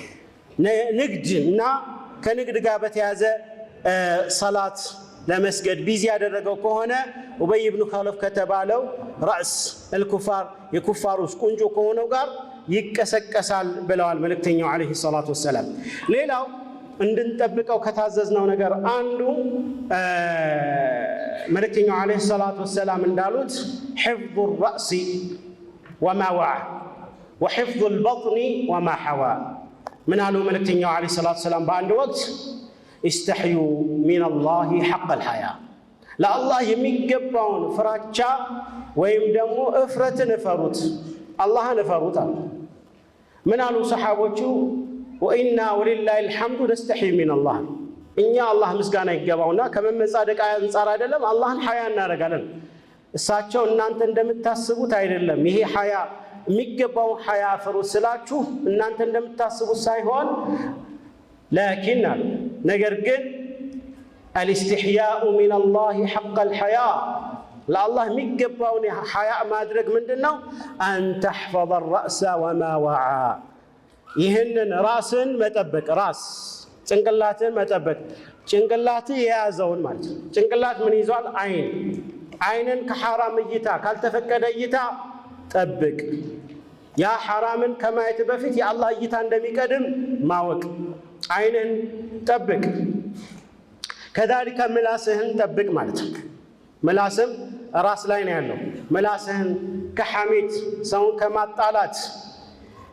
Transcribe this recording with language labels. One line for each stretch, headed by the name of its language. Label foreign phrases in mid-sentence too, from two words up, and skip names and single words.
Amharic: ንግድና ከንግድ ጋር በተያዘ ሰላት ለመስገድ ቢዚ ያደረገው ከሆነ ኡበይ ኢብኑ ኸለፍ ከተባለው ራስ الكفار የኩፋሮች ቁንጮ ከሆነው ጋር ይቀሰቀሳል ብለዋል መልእክተኛው
Arabic: عليه الصلاة والسلام
Amharic: ሌላው እንድንጠብቀው ከታዘዝነው ነገር አንዱ መልእክተኛው
Arabic: عليه الصلاة والسلام
Amharic: እንዳሉት
Arabic: حفظ الراس وما وعى وحفظ البطن وما حوى من قالوا ملكتኛው عليه الصلاه والسلام
Amharic: በአንድ ወቅት استحيوا
Arabic: من الله حق الحياء لا الله
Amharic: የሚገባውን ፍራቻ ወይም ደግሞ እፍረትን ፈሩት አላህን ፈሩት ምን አሉ ሰሃቦቹ
Arabic: وإنا ولله الحمد نستحي من الله
Amharic: እኛ አላህ ምስጋና ይገባውና ከመመጻደቅ አንፃር አይደለም አላህን ሐያ እናረጋለን እሳቸው እናንተ እንደምታስቡት አይደለም ይሄ ሐያ የሚገባው ሐያ ፈሩት ስላችሁ እናንተ እንደምታስቡት ሳይሆን لكن ነገር ግን
Arabic: الاستحياء من الله حق الحياء لله
Amharic: የሚገባውን ሐያ ማድረግ ምንድነው أن
Arabic: تحفظ الرأس وما وعى
Amharic: ይሄንን ራስን መጠበቅ ራስ ጭንቅላትን መጠበቅ ጭንቅላት የያዘውን ማለት ጭንቅላት ምን ይዟል አይንን ከሐራም እይታ ካልተፈቀደ እይታ ጠብቅ ያ ሐራምን ከማየት በፊት የአላህ እይታ እንደሚቀድም ማወቅ አይንን ጠብቅ كذلك ምላስህን ጠብቅ ማለት ምላስም ራስ ላይ ነው ያለው ምላስህን ከሐሜት ሰውን ከማጣላት